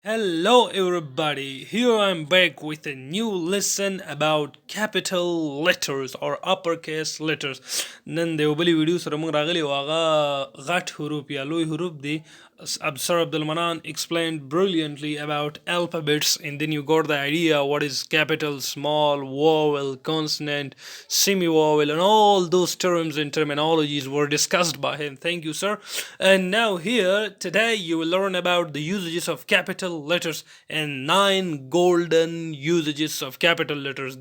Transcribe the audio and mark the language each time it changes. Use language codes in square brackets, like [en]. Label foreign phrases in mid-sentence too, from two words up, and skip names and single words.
[en] Hello, everybody. Here I'm back with a new lesson about capital letters or uppercase letters. [ps] نن د یو بلې ویډیو سره موږ راغلي او هغه غټ حروف یا لوی حروف دي. [en] Sir Abdulmanan explained brilliantly about alphabets, and then you got the idea what is capital, small, vowel, consonant, semi-vowel, and all those terms and terminologies were discussed by him. Thank you, sir. And now here today you will learn about the usages of capital letters and 9 golden usages of capital letters.